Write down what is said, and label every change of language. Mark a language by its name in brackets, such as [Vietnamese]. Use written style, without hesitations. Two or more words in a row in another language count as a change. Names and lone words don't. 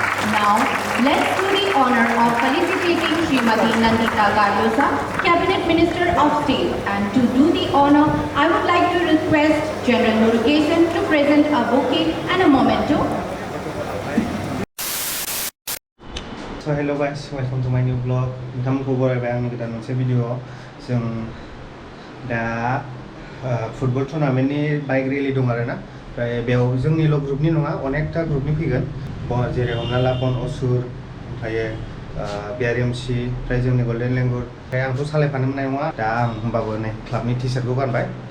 [English] Now, let's do the honor of felicitating Srimati Nandita Garlosa, Cabinet Minister of State. And to do the honor, I would like to request General Murugesan to present a bouquet and a memento. So hello guys, welcome to my new vlog. [Bodo] नोंथांमोनखौ बरायबाय आंनि गोदान मोनसे भिडिअ जों दा [English] football tournamentni bike rally [Bodo] दं आरोना ओमफ्राय बेयाव जोंनिल' ग्रुपनि नङा अनेकथा ग्रुपनि फैगोन जेरै हमना ला बन असुर ओमफ्राय बिआरएमसि ओमफ्राय जोंनि गल्डेन लेंगुर ओमफ्राय आंथ' सालायफानो मोननाय नङा दा आं होमबाबो नै क्लाबनि टि सार्टखौ गानबाय दा